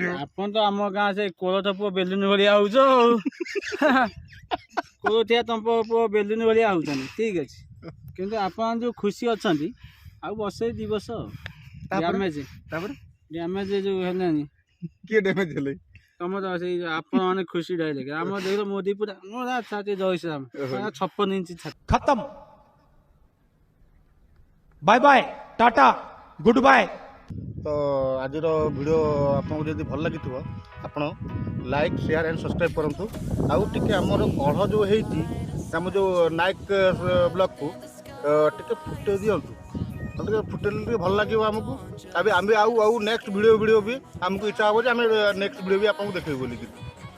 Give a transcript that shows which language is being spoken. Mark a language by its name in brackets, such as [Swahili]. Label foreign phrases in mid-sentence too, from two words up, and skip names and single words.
[Odia] ଆପଣ ତ ଆମ ଗାଁ ସେ କୋଳଥ ପୁଅ ବେଲୁନ ଭଳିଆ ହଉଛ କୋଳଥିଆ ତମ୍ପ ପୁଅ ବେଲୁନ ଭଳିଆ ହଉଛନ୍ତି ଠିକ ଅଛି କିନ୍ତୁ ଆପଣ ଯୋଉ ଖୁସି ଅଛନ୍ତି ଆଉ ବର୍ଷେ 2 ବର୍ଷ ତାପରେ ଡ୍ୟାମେଜ ଯୋଉ ହେଲାନି କିଏ ଡ୍ୟାମେଜ ହେଲେ ତମର ସେଇ ଆପଣ ମାନେ ଖୁସି ଡାଇଲେଗ ଆମର ଦେଖିଲ ମୋଦି ପୁରା ଛାତି ଜୟ ଶ୍ରୀରାମ 56 ଇଞ୍ଚ ଛାତି [English] खत्म bye bye tata good bye. [Odia] ତ ଆଜିର ଭିଡ଼ିଓ ଆପଣଙ୍କୁ ଯଦି ଭଲ ଲାଗିଥିବ ଆପଣ [English] like share and subscribe [Odia] କରନ୍ତୁ। ଆଉ ଟିକେ ଆମର କଢ଼ ଯେଉଁ ହେଇଛି ଆମ ଯେଉଁ ନାୟକ ବ୍ଲଗ୍କୁ ଟିକେ ଫୁଟେଇ ଦିଅନ୍ତୁ। ଟିକେ ଫୁଟେଇଲେ ଟିକେ ଭଲ ଲାଗିବ ଆମକୁ। ଆମେ ଆଉ [English] next video [Odia] ବି ଆମକୁ ଇଚ୍ଛା ହେବ ଯେ ଆମେ [English] next video [Odia] ବି ଆପଣଙ୍କୁ ଦେଖେଇବୁ ବୋଲିକି।